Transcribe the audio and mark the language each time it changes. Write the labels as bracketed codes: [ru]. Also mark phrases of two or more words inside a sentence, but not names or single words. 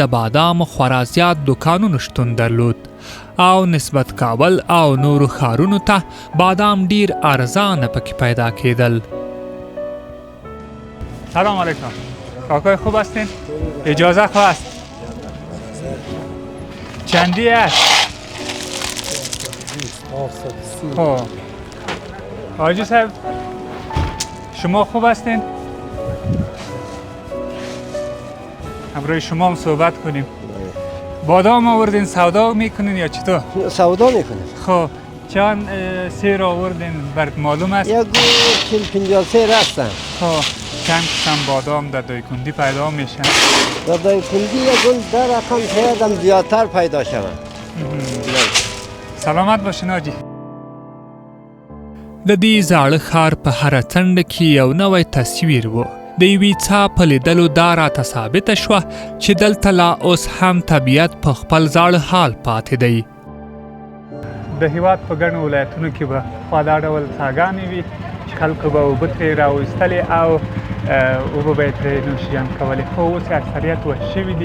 [ps] بادامو خورا زیات دوکانونو شتون درلود او نسبت کابل او نورو ښارونو ته بادام ډیر ارزانه پکې پیدا کېدل. [ar] سلام علیکم. [fa] کاکای خوب هستین؟ اجازه خواست. چندی است؟ خب حاجی صاحب شما خوب هستین؟ همراه شما هم صحبت کنیم. بادام آوردین سودا میکنین یا چطور؟ سودا میکنیم. خب چند سیر آوردین برات معلوم است؟ یک 40-50 سیر هستن. خب چند قسم بادام در دایکندی پیدا میشن؟ در دایکندی یک گل در رقم شاید زیادتر پیدا شود. سلامت باشین حاجی. [ps] د دې زاړه ښار په هره څنډه کې یو نوی تصویر و. د یوې څاه په لیدلو دا راته ثابته شوه چې دلته لا اوس هم طبیعت په خپل زاړه حال پاتې دی. د هېواد په ګڼو ولایتونو کې به خوا دا ډول څاګانې وي چې خلکو به اوبه ترې راویستلې او اوبه به یې ترې نوشیجان کولې، خو اوس یې اکثریت وچ شوي دي.